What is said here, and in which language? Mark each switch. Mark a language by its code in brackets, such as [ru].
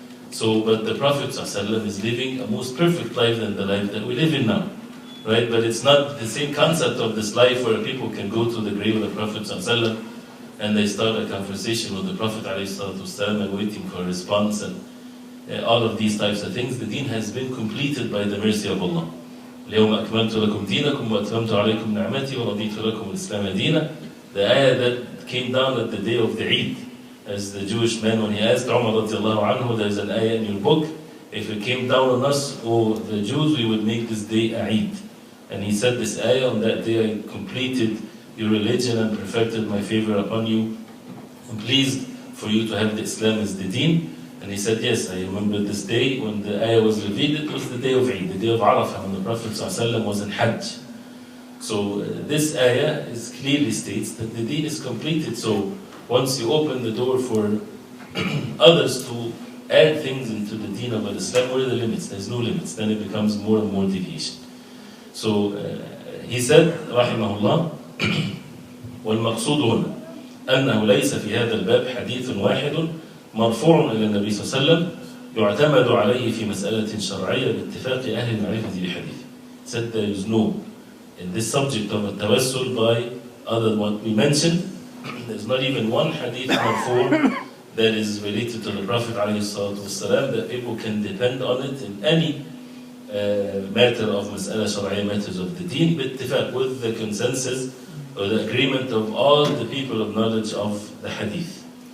[en] So, but the Prophet ﷺ is living a most perfect life than the life that we live in now. Right? But it's not the same concept of this life where people can go to the grave of the Prophet ﷺ and they start a conversation with the Prophet ﷺ and waiting for a response and all of these types of things. The deen has been completed by the mercy of Allah. [ar] اليوم أكملت لكم دينكم وأتممت عليكم نعمتي ورضيت لكم الإسلام دينا. [en] The ayah that came down at the day of the Eid, as the Jewish man, when he asked Umar radiallahu anhu, there's an ayah in your book, if it came down on us, or the Jews, we would make this day a Eid. And he said this ayah, on that day I completed your religion and perfected my favor upon you. I'm pleased for you to have the Islam as the deen. And he said, yes, I remember this day when the ayah was revealed, it was the day of Eid, the day of Arafah, when the Prophet ﷺ was in Hajj. So this ayah clearly states that the deen is completed. So once you open the door for others to add things into the deen of Islam. Where are the limits? There's no limits. Then it becomes more and more deviation. So he said, [ar] رحمه الله, والمقصود هنا أنه ليس في هذا الباب حديث واحد مرفوع إلى النبي صلى الله عليه وسلم يعتمد عليه في مسألة شرعية باتفاق أهل المعرفة بحديث. [en] He said there is no, in this subject of التوسل by other than what we mentioned, there's not even one hadith marfu' that is related to the Prophet ﷺ that people can depend on it in any matter of [ar] مسألة شرعية, [en] matters of the deen, [ar] باتفاق, [en] with the consensus or the agreement of all the people of knowledge of the hadith.